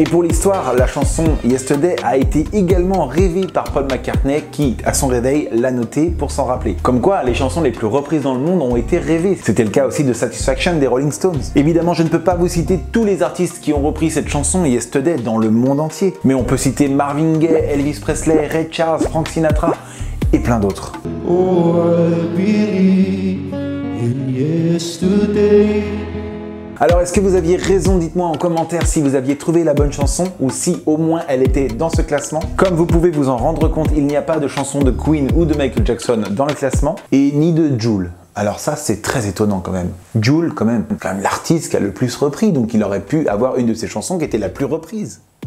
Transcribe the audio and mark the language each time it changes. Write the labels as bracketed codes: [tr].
[fr] Et pour l'histoire, la chanson Yesterday a été également rêvée par Paul McCartney qui, à son réveil, l'a notée pour s'en rappeler. Comme quoi, les chansons les plus reprises dans le monde ont été rêvées. C'était le cas aussi de Satisfaction des Rolling Stones. Évidemment, je ne peux pas vous citer tous les artistes qui ont repris cette chanson Yesterday dans le monde entier. Mais on peut citer Marvin Gaye, Elvis Presley, Ray Charles, Frank Sinatra et plein d'autres. [en] Oh, I believe in yesterday. [fr] Alors est-ce que vous aviez raison? Dites-moi en commentaire si vous aviez trouvé la bonne chanson ou si au moins elle était dans ce classement. Comme vous pouvez vous en rendre compte, il n'y a pas de chanson de Queen ou de Michael Jackson dans le classement et ni de Jul. Alors ça c'est très étonnant quand même. Jul quand même l'artiste qui a le plus repris, donc il aurait pu avoir une de ses chansons qui était la plus reprise.